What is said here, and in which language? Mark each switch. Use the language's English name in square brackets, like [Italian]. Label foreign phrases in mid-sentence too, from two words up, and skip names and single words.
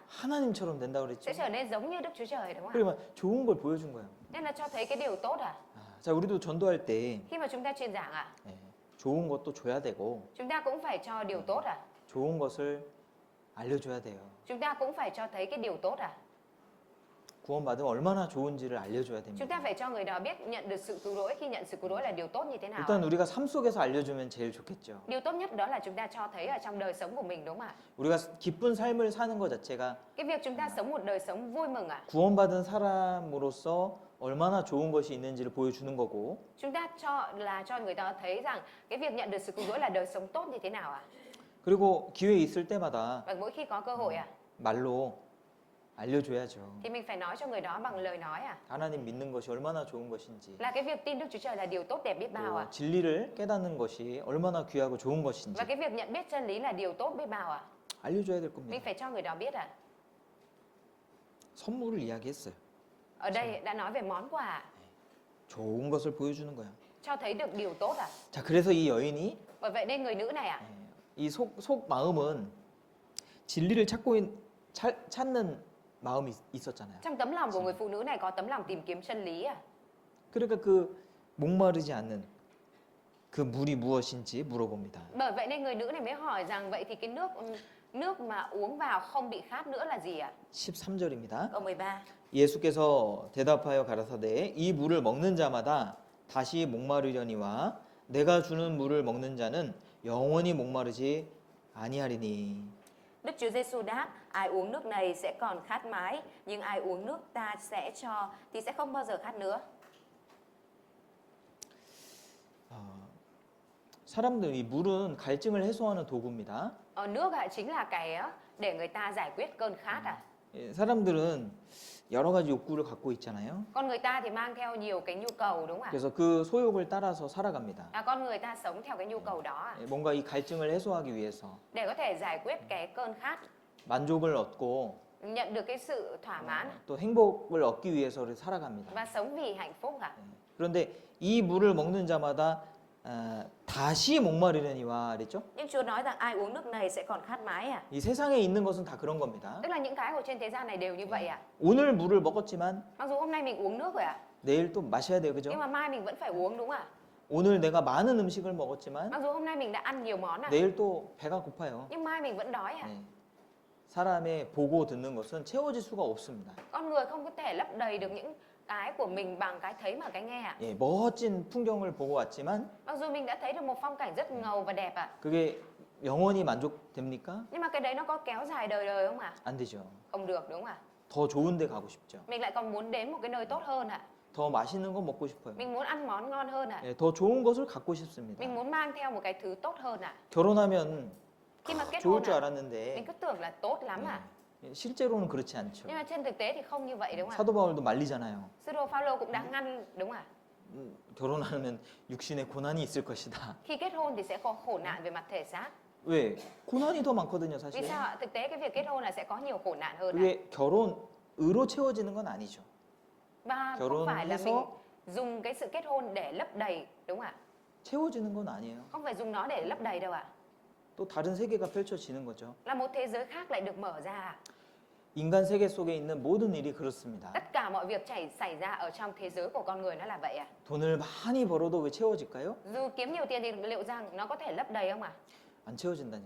[Korean] 하나님처럼 된다 그랬죠. [Vietnamese] Sẽ trở nên giống như Đức Chúa Trời đúng không ạ? [Korean] 그러면 좋은 걸 보여준 거예요. [Vietnamese] Nên là cho thấy cái điều tốt à? [Korean] 자, 우리도 전도할 때 [Vietnamese] Khi mà chúng ta truyền giảng ạ, [Korean] 좋은 것도 줘야 되고 [Vietnamese] chúng ta cũng phải cho điều tốt à? [Korean] 좋은 것을 알려줘야 돼요. [Vietnamese] Chúng ta cũng phải cho thấy cái điều tốt à? [Korean] 구원받으면 얼마나 좋은지를 알려줘야 됩니다. [Vietnamese] Chúng ta phải cho người đó biết nhận được sự cứu rỗi, khi nhận sự cứu rỗi là điều tốt như thế nào. [Korean] 일단 우리가 삶 속에서 알려주면 제일 좋겠죠. [Vietnamese] Điều tốt nhất đó là chúng ta cho thấy ở trong đời sống của mình đúng không ạ? [Korean] 우리가 기쁜 삶을 사는 것 자체가 [Vietnamese] Cái việc chúng ta sống một đời sống vui mừng ạ. [Korean] 구원받은 사람으로서 얼마나 좋은 것이 있는지를 보여주는 거고 [Vietnamese] Chúng ta cho người ta thấy rằng cái việc nhận được sự cứu rỗi là đời sống tốt như thế nào ạ? [Korean] 그리고 기회 있을 때마다 [Vietnamese] Và mỗi khi có cơ hội ạ, [Korean] 말로 알려줘야죠. [Vietnamese] thì mình phải nói cho người đó bằng lời nói ạ. [Korean] 하나님 믿는 것이 얼마나 좋은 것인지 [Vietnamese] Là cái việc tin Đức Chúa Trời là điều tốt đẹp biết bao ạ. [Korean] 또 진리를 깨닫는 것이 얼마나 귀하고 좋은 것인지 [Vietnamese] Và cái việc nhận biết chân lý là điều tốt biết bao ạ. [Korean] 알려줘야 될 [Vietnamese] Mình [Korean] 겁니다. [Vietnamese] phải cho người đó biết ạ. [Korean] 선물을 이야기했어요. [Vietnamese] Ở đây đã nói về món quà, [Korean] 좋은 것을 보여주는 거야. [Vietnamese] cho thấy được điều tốt ạ. [Korean] 자, 그래서 이 여인이 [Vietnamese] Bởi vậy nên người nữ này ạ, [Korean] 이 속 마음은 진리를 찾는 마음이 있었잖아요. [Vietnamese] trong tấm lòng của người phụ nữ này có tấm lòng tìm kiếm chân lý ạ. [Korean] 그러니까 그 목마르지 않는 그 물이 무엇인지 물어봅니다. [Vietnamese] Bởi vậy nên người nữ này mới hỏi rằng vậy thì cái nước mà uống vào không bị khát nữa là gì ạ? [Korean] 13절입니다. [Vietnamese] Câu 13. [Korean] 예수께서 대답하여 가라사대 이 물을 먹는 자마다 다시 목마르려니와 내가 주는 물을 먹는 자는 영원히 목마르지 아니하리니. [Vietnamese] Đức Chúa Giêsu đáp, ai uống nước này sẽ còn khát mãi, nhưng ai uống nước ta sẽ cho thì sẽ không bao giờ khát nữa. [Korean] 사람들이 물은 갈증을 해소하는 도구입니다. [Vietnamese] Nước chính là cái để người ta giải quyết cơn khát à. [Korean] 예, 사람들은 여러 가지 욕구를 갖고 있잖아요. [Vietnamese] Con người ta thì mang theo nhiều cái nhu cầu đúng không ạ? [Korean] 그래서 그 소욕을 따라서 살아갑니다. [Vietnamese] Con người ta sống theo cái nhu cầu đó à? [Korean] 예, 뭔가 이 갈증을 해소하기 위해서 [Vietnamese] Để có thể giải quyết cái cơn khát, [Korean] 만족을 얻고 [Vietnamese] nhận được cái sự thỏa mãn [Korean] 또 행복을 얻기 위해서를 살아갑니다. [Vietnamese] và sống vì hạnh phúc à. [Korean] 그런데 이 물을 먹는 자마다 다시 목마르려니와 그랬죠? [Vietnamese] Nhưng Chúa nói rằng ai uống nước này sẽ còn khát mãi à. [Korean] 이 세상에 있는 것은 다 그런 겁니다. [Vietnamese] Tức là những cái ở trên thế gian này đều như vậy à. [Korean] 오늘 물을 먹었지만 [Vietnamese] Mặc dù hôm nay mình uống nước rồi à, [Korean] 내일 또 마셔야 돼요, 그죠? [Vietnamese] nhưng mà mai mình vẫn phải uống đúng không ạ? [Korean] 오늘 내가 많은 음식을 먹었지만 [Vietnamese] Mặc dù hôm nay mình đã ăn nhiều món à, [Korean] 내일 또 배가 고파요. [Vietnamese] nhưng mai mình vẫn đói à. [Korean] 네. 사람의 보고 듣는 것은 채워질 수가 없습니다. [Vietnamese] Con người không có thể lấp đầy được những cái của mình bằng cái thấy mà cái nghe à. [Korean] 예, 멋진 풍경을 보고 왔지만 [Vietnamese] Mặc dù mình đã thấy được một phong cảnh rất ngầu và đẹp à, [Korean] 그게 영원히 만족됩니까? [Vietnamese] nhưng mà cái đấy nó có kéo dài đời đời không ạ? [Korean] 안 되죠. [Vietnamese] Không được đúng không ạ? [Korean] 더 좋은 데 가고 싶죠. [Vietnamese] Mình lại còn muốn đến một cái nơi tốt hơn ạ. [Korean] 더 맛있는 거 먹고 싶어요. [Vietnamese] Mình muốn ăn món ngon hơn ạ. [Korean] 예, 더 좋은 것을 갖고 싶습니다. [Vietnamese] Mình muốn mang theo một cái thứ tốt hơn ạ. [Korean] 결혼하면 [Vietnamese] Khi mà kết [Korean] 좋을 [Vietnamese] hôn [Korean] 줄 [Vietnamese] ạ, [Korean] 알았는데 [Vietnamese] mình cứ tưởng là tốt lắm ạ. [Korean] 예, 실제로는 그렇지 않죠. [Vietnamese] Nhưng mà trên thực tế thì không như vậy đúng không ạ? [Korean] 사도 바울도 말리잖아요. [Vietnamese] Sư đồ Phaolô cũng đã ngăn đúng không ạ? [Korean] 결혼하면 육신에 고난이 있을 것이다. [Vietnamese] Khi kết hôn thì sẽ có khổ nạn về mặt thể xác. [Korean] 왜? 고난이 더 많거든요, [Vietnamese] Vì [Korean] 사실. [Vietnamese] sao ạ? Thực tế cái việc kết hôn là sẽ có nhiều khổ nạn hơn ạ. [Korean] 그게 결혼으로 채워지는 건 아니죠. [Vietnamese] Và không phải là [Korean] 결혼해서 [Vietnamese] mình dùng cái sự kết hôn để lấp đầy đúng không ạ? [Korean] 채워지는 건 아니에요. [Vietnamese] Không phải dùng nó để lấp đầy đâu ạ. [Korean] 또 다른 세계가 펼쳐지는 거죠. [Vietnamese] Là một thế giới khác lại được mở ra ạ. [Korean] 인간 세계 속에 있는 모든 일이 그렇습니다. [Vietnamese] Tất cả mọi việc xảy ra ở trong thế giới của con người nó là vậy ạ. [Korean] 돈을 많이 벌어도 왜 채워질까요? [Vietnamese] Dù kiếm nhiều tiền thì liệu rằng nó có thể lấp đầy không ạ? [Korean] 안 채워진다니까요.